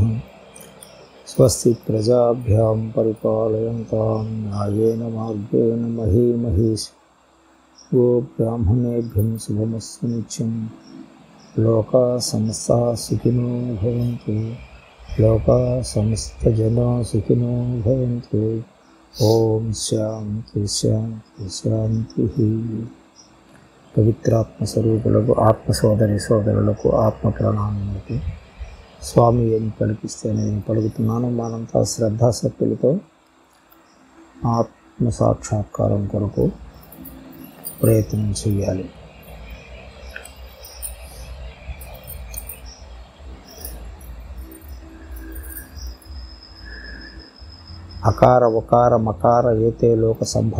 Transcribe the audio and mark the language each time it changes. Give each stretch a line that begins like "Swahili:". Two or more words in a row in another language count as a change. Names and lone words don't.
Sanskrit: स्वस्ति प्रजाभ्यां परिपालयन्तां न्यायेन मार्गेण मही महेश गो ब्राह्मणेभ्यं शुभमस्तु नित्यं। लोकाः समस्ताः सुखिनो भवन्तु, लोकाः समस्तजनाः सुखिनो भवन्तु। ओम शांति शांति शांति।
Telugu: पवित्रात्म स्वरूपुలకు ఆత్మ సోదరి సోదరులకు ఆత్మ ప్రణామములు. స్వామి ఏం పలికిస్తే నేను పలుకుతున్నాను. మనంతా శ్రద్ధాశక్తులతో ఆత్మ సాక్షాత్కారం కొరకు ప్రయత్నం చేయాలి.
Sanskrit: అకార ఉకార మకార ఏతే లోక సంభవ.